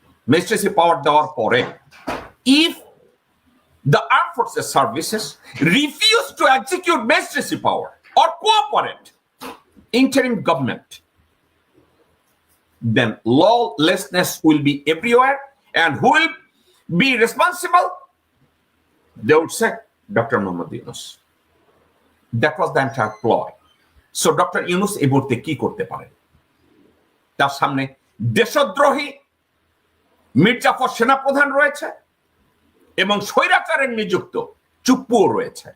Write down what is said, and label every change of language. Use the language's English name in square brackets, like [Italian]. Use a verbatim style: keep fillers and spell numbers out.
[English] magistracy power [Bangla] দেওয়ার পরে [English] If the arm forces services refuse to execute magistracy power or cooperate interim government, then lawlessness will be everywhere. And who will be responsible? They would say Doctor Mohammad Yunus. That was the entire ploy. [Bangla] So Doctor Yunus এই মুহূর্তে কি করতে পারেন? তার সামনে দেশদ্রোহী মির্জাফর সেনাপ্রধান রয়েছে এবং স্বৈরাচারের নিযুক্ত চুপ্পুও রয়েছে।